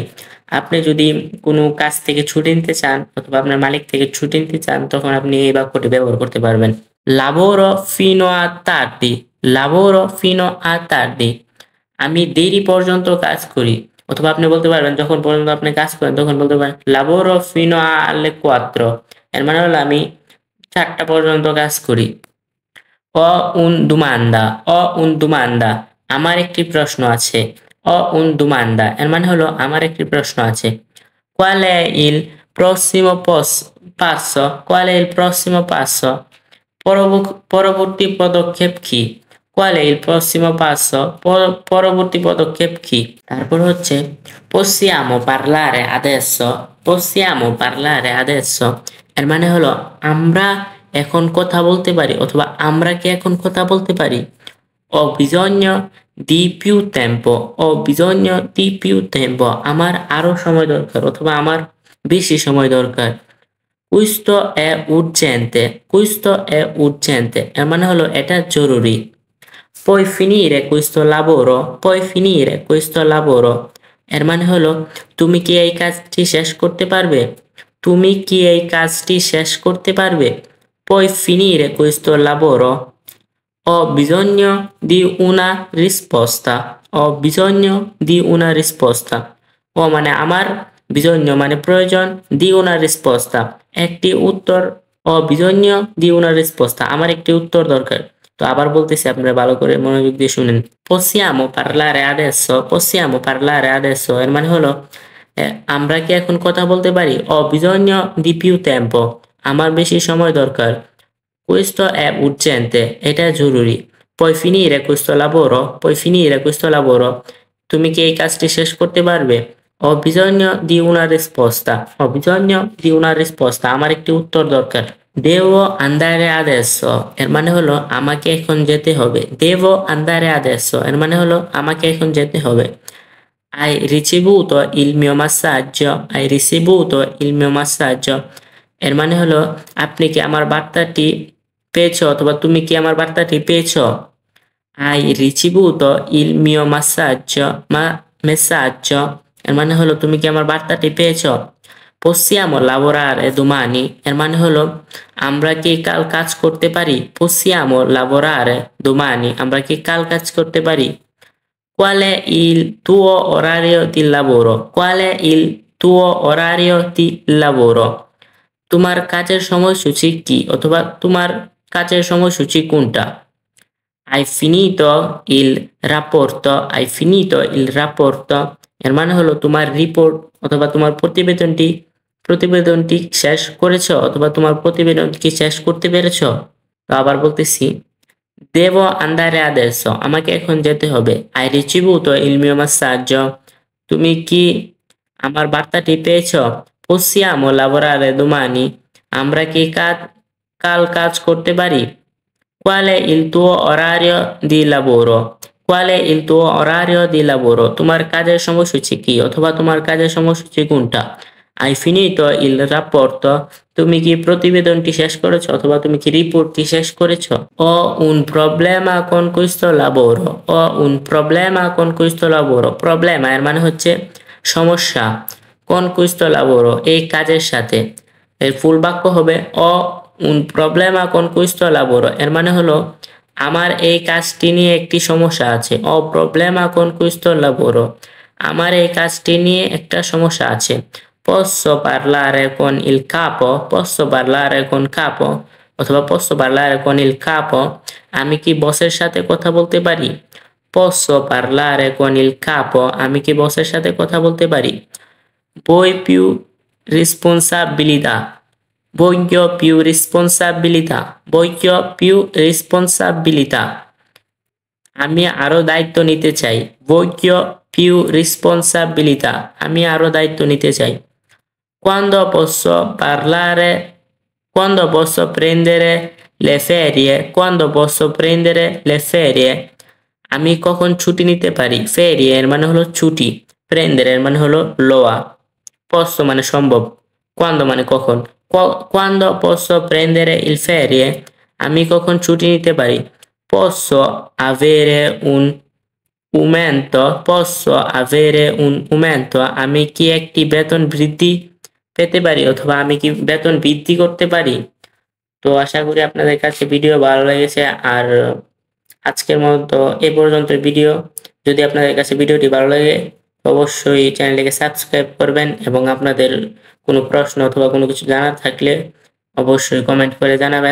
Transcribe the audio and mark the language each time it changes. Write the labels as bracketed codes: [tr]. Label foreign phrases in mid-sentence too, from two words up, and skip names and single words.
[bn] আপনি যদি কোনো কাজ থেকে ছুটি নিতে চান অথবা আপনার মালিক থেকে ছুটি নিতে চান তখন আপনি এই বাক্যটি ব্যবহার করতে পারবেন। [it] lavoro fino a tardi, [bn] আমি দেরি পর্যন্ত কাজ করি অথবা আপনি বলতে পারবেন যখন পর্যন্ত আপনি কাজ করেন তখন বলতে পারেন [it] lavoro fino alle 4, [bn] এর মানে হলো আমি 4টা পর্যন্ত কাজ করি। [it] ho un domanda, [bn] আমার একটি প্রশ্ন আছে। [it] ho un domanda, [bn] এর মানে হলো আমার একটি প্রশ্ন আছে। [it] qual è il prossimo passo, [bn] পরবর্তী পদক্ষেপ কি? [it] qual è il prossimo passo, [bn] পরবর্তী পদক্ষেপ কি? তারপর হচ্ছে [it] possiamo parlare adesso, [bn] এর মানে হলো আমরা এখন কথা বলতে পারি অথবা আমরা কি এখন কথা বলতে পারি। [it] ho bisogno di più tempo, [bn] আমার আরো সময় দরকার অথবা আমার বেশি সময় দরকার। [it] questo è urgente, [bn] এর মানে হলো এটা জরুরি। [it] puoi finire questo lavoro, [bn] এর মানে হলো তুমি কি এই কাজটি শেষ করতে পারবে? [it] puoi finire questo lavoro, ho bisogno di una risposta, [bn] ও মানে আমার, bisogno মানে প্রয়োজন, [it] di una risposta [bn] একটি উত্তর, [it] ho bisogno di una risposta [bn] আমার একটি উত্তর দরকার। তো আবার বলতেছি, আপনারা ভালো করে মনোযোগ দিয়ে শুনেন। [it] possiamo parlare adesso, [bn] এর মানে হলো আমরা কি এখন কথা বলতে পারি? [it] ho bisogno di più tempo, [bn] আমার বেশি সময় দরকার। [it] questo è urgente, [bn] এটা জরুরি। [it] puoi finire questo lavoro, [bn] তুমি কি এই কাজটি শেষ করতে পারবে? [it] ho bisogno di una risposta, [bn] আমার একটি উত্তর দরকার। [it] devo andare adesso, [bn] এর মানে হলো আমাকে এখন যেতে হবে। এর মানে হলো আমাকে এখন যেতে হবে। [it] hai ricevuto il mio massaggio, [bn] এর মানে হলো আপনি কি আমার বার্তাটি পেয়েছো অথবা তুমি কি আমার বার্তাটি পেয়েছো। [it] hai ricevuto il mio messaggio, [bn] এর মানে হলো তুমি কি আমার বার্তাটি পেয়েছো। [it] possiamo lavorare domani, [bn] এর মানে হলো আমরা কি কাল কাজ করতে পারি। [it] possiamo lavorare domani, [bn] আমরা কি কাল কাজ করতে পারি। [it] qual è il tuo orario di lavoro, [bn] তোমার কাজের সময়সূচি কি অথবা তোমার কাজের সময়সূচি কোনটা। [it] hai finito il rapporto, [bn] এর মানে হলো তোমার রিপোর্ট অথবা তোমার প্রতিবেদনটি প্রতিবেদনটি শেষ করেছো অথবা তোমার প্রতিবেদনটি শেষ করতে পেরেছো? তো আবার বলতেছি, [it] devo andare adesso, [bn] আমাকে এখন যেতে হবে। [it] hai ricevuto il mio messaggio, [bn] তুমি কি আমার বার্তাটি পেয়েছো? [it] possiamo lavorare domani, [bn] আমরা কি কাল কাজ করতে পারি? [it] qual è il tuo orario di lavoro, qual è il tuo orario di lavoro, [bn] তোমার কাজের সময়সূচি কি অথবা তোমার কাজের সময়সূচি কোনটা? [it] hai finito il rapporto, [bn] তুমি কি প্রতিবেদনটি শেষ করেছো অথবা তুমি কি রিপোর্টটি শেষ করেছো? [it] ho un problema con questo lavoro, ho un problema con questo lavoro, problema [bn] এর মানে হচ্ছে সমস্যা, [it] con questo lavoro [bn] এই কাজের সাথে। এর ফুল বাক্য হবে [it] ho un problema con questo lavoro, [bn] এর মানে হলো আমার এই কাজটি নিয়ে একটি সমস্যা আছে। [it] ho problema con questo lavoro, [bn] আমার এই কাজটি নিয়ে একটা সমস্যা আছে। [it] posso parlare con il capo, posso parlare con capo অথবা posso parlare con il capo, [bn] আমি কি বসের সাথে কথা বলতে পারি? [it] posso parlare con il capo, [bn] আমি কি বসের সাথে কথা বলতে পারি? [it] vuoi più responsabilità, voglio più responsabilità, voglio più responsabilità, [bn] আমি আরো দায়িত্ব নিতে চাই। [it] voglio più responsabilità, [bn] আমি আরো দায়িত্ব নিতে চাই। [it] quando posso parlare, quando posso prendere le ferie, quando posso prendere le ferie, [bn] আমি কখন ছুটি নিতে পারি? ferie এর মানে হলো ছুটি, prendere এর মানে হলো লওয়া, posso মানে সম্ভব, quando মানে কখন। [it] quando posso prendere il ferie, [bn] আমি কখন ছুটি নিতে পারি? [it] posso avere un aumento, posso avere un aumento, [bn] আমি কি একটি বেতন বৃদ্ধি পেতে পারি অথবা আমি কি বেতন বৃদ্ধি করতে পারি? তো আশা করি আপনাদের কাছে ভিডিও ভালো লেগেছে। আর আজকের মতো এ পর্যন্ত ভিডিও। যদি আপনাদের কাছে ভিডিওটি ভালো লাগে অবশ্যই চ্যানেলটিকে সাবস্ক্রাইব করবেন এবং আপনাদের কোনো প্রশ্ন অথবা কোনো কিছু জানার থাকলে অবশ্যই কমেন্ট করে জানাবেন।